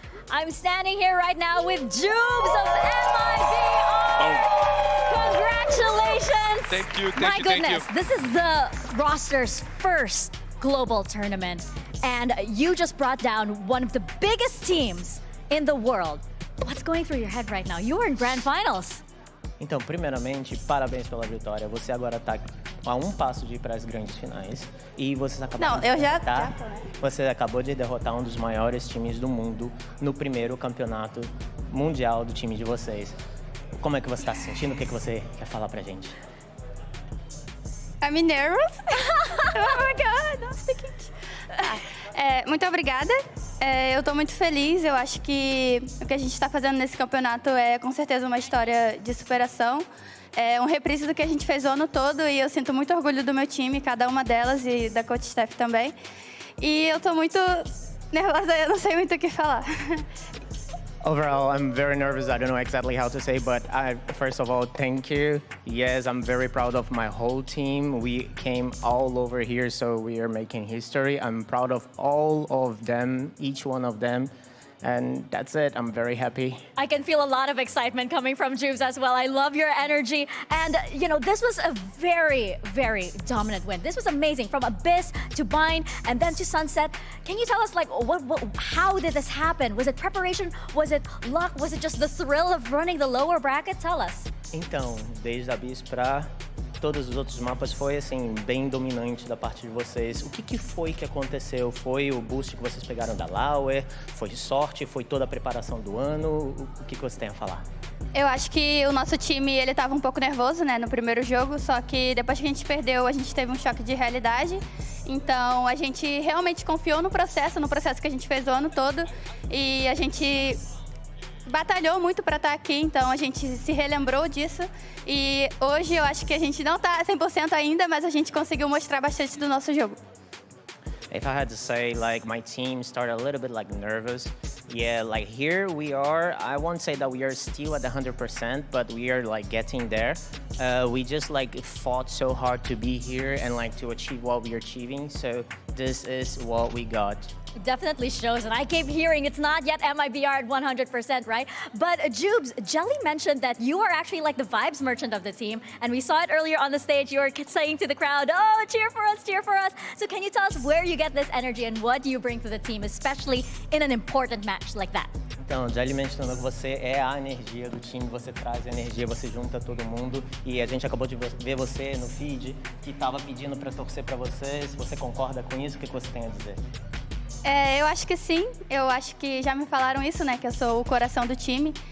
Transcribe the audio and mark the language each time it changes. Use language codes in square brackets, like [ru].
[en] I'm standing here right now with Jubes of MIBR. Congratulations. Thank you, My goodness, thank you. this is the roster's first global tournament. And you just brought down one of the biggest teams in the world. What's going through your head right now? You were in grand finals. [pt] Então, primeiramente, parabéns pela vitória. Você agora está a um passo de ir para as grandes finais. E você acabou Você acabou de derrotar um dos maiores times do mundo no primeiro campeonato mundial do time de vocês. Como é que você está se sentindo? O que você quer falar pra gente? [en] I'm nervous. Oh my God, I'm speaking. [pt] Muito obrigada. Eu estou muito feliz. Eu acho que o que a gente está fazendo nesse campeonato é com certeza uma história de superação. É um reprise do que a gente fez o ano todo e eu sinto muito orgulho do meu time, cada uma delas e da coach Steph também. E eu estou muito nervosa, eu não sei muito o que falar. [en] Overall, I'm very nervous. I don't know exactly how to say, but first of all, thank you. Yes, I'm very proud of my whole team. We came all over here, so we are making history. I'm proud of all of them, each one of them. And that's it. I'm very happy. I can feel a lot of excitement coming from Jubes as well. I love your energy. And, you know, this was a very, very dominant win. This was amazing. From Abyss to Bind and then to Sunset. Can you tell us, like, how did this happen? Was it preparation? Was it luck? Was it just the thrill of running the lower bracket? Tell us. [pt] Então, desde Abyss para todos os outros mapas foi assim bem dominante da parte de vocês. O que foi que aconteceu? Foi o boost que vocês pegaram da Lauer? Foi sorte? Foi toda a preparação do ano? O que você tem a falar? Eu acho que o nosso time, ele estava um pouco nervoso, né, no primeiro jogo, só que depois que a gente perdeu, a gente teve um choque de realidade. Então, a gente realmente confiou no processo que a gente fez o ano todo e a gente batalhou muito para estar aqui, então a gente se relembrou disso e hoje eu acho que a gente não está 100% ainda, mas a gente conseguiu mostrar bastante do nosso jogo. [en] If I had to say, like, my team started a little bit, like, nervous. Yeah, like, here we are. I won't say that we are still at 100%, but we are, like, getting there. We just, like, fought so hard to be here and, like, to achieve what we are achieving. So this is what we got. It definitely shows, and I keep hearing it's not yet MIBR at 100%, right? But Jubes, Jelly mentioned that you are actually like the vibes merchant of the team, and we saw it earlier on the stage. You were saying to the crowd, "Oh, cheer for us, cheer for us." So can you tell us where you get this energy and what do you bring to the team, especially in an important match like that? [pt] Então, Jelly mencionou que você é a energia do time, você traz a energia, você junta todo mundo. E a gente acabou de ver você no feed, que estava pedindo para torcer para você. Se você concorda com isso, o que você tem a dizer? Eu acho que sim, eu acho que já me falaram isso, né, que eu sou o coração do time.